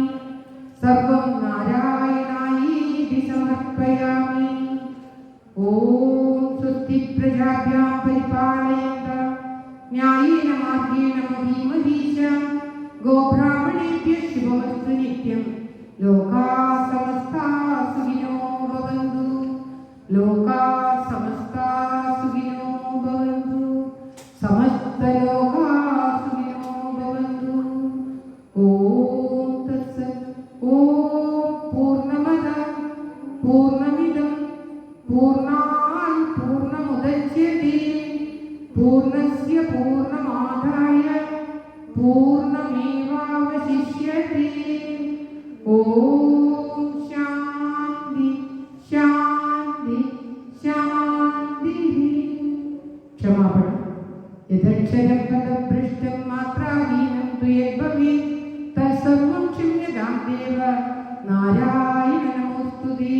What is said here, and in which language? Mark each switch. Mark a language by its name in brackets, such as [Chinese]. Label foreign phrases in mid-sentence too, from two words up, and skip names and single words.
[Sanskrit] സർവം നാരായണായേതി സമർപ്പയാമി. ഓം സ്വസ്തി പ്രജാഭ്യാം പരിപാലയന്താം ന്യായേന മാർഗേണ മഹീ മഹീശാഃ ഗോബ്രാഹ്മണേഭ്യഃ ശുഭമസ്തു നിത്യം. ലോകാഃ സമസ്താഃ സുഖിനോ ഭവന്തു. ലോകാഃ സമസ്താഃ സുഖിനോ ഭവന്തു. സമസ്ത ലോകാഃ സുഖിനോ ഭവന്തു. ഓം തത്സത്. ഓം പൂർണ്ണമദ പൂർണ്ണമിദം പൂർണ്ണാത് പൂർണ്ണമുദച്യത്തെ പൂർണ്ണസ്യ പൂർണ്ണമാദായ പൂർണ്ണമേവാവശിഷ്യത്തെ. ഓം ശാന്തി ശാന്തി ശാന്തി. [Malayalam] ക്ഷമാപണം. [Sanskrit] യദക്ഷരം പദഭ്രഷ്ടം മാത്രാഹീനം ത്വയദ്ഭവേത് തത്സർവം ക്ഷമ്യതാം ദേവ നാരായണ നമോസ്തുതേ.